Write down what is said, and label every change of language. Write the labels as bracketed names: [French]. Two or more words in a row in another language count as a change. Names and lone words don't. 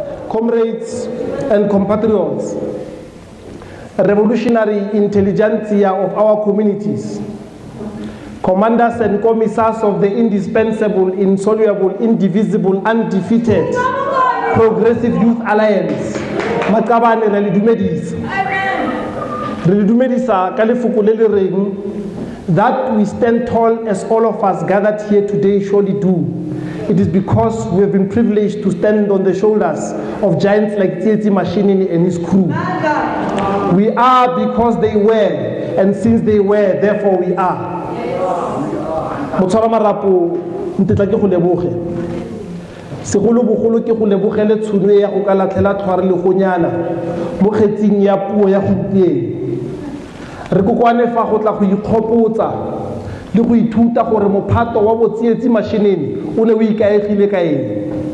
[English] comrades and compatriots, revolutionary intelligentsia of our communities, commanders and commissars of the indispensable, insoluble, indivisible, undefeated, Progressive Youth Alliance, [Tswana] Makabane re le dumedisa. Re le dumedisa ka lefoko le le reng, [English] that we stand tall as all of us gathered here today surely do. It is because we have been privileged to stand on the shoulders of giants like Tsietsi Mashinini and his crew. We are because they were, and since they were, therefore we are. [Tswana] Motshwara marapo ntitla ke go leboge. Segolo bogolo ke go lebogele tshono ya go ka latlhela tshware le go nyana mo kgetsing ya puo ya gompieno. Re kokwane fa go tla go ikgopotsa le go ithuta gore mophato wa botsietsi mashinini o ne o ikaegile ka eng.